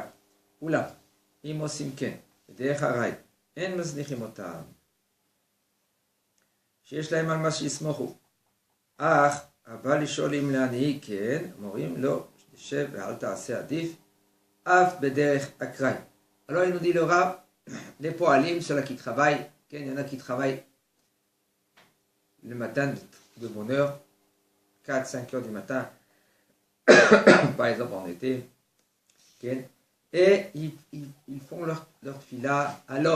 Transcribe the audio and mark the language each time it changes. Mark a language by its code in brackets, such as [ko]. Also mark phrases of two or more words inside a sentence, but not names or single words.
[he] אולם, אם עושים כן, בדרך הרי, אין מזניחים אותם. שיש להם על מה שיסמוכו. אך, הבא לשאול אם להנהיג כן, אומרים לא, שב ואל תעשה עדיף, אף בדרך אקראי. [fr] Alors il nous dit le Rav, les poalim, ceux-là qui travaillent, il y en a qui travaillent le matin de bonne heure, 4-5 heures du matin, par exemple en été, et ils font leur tefila à l'aube.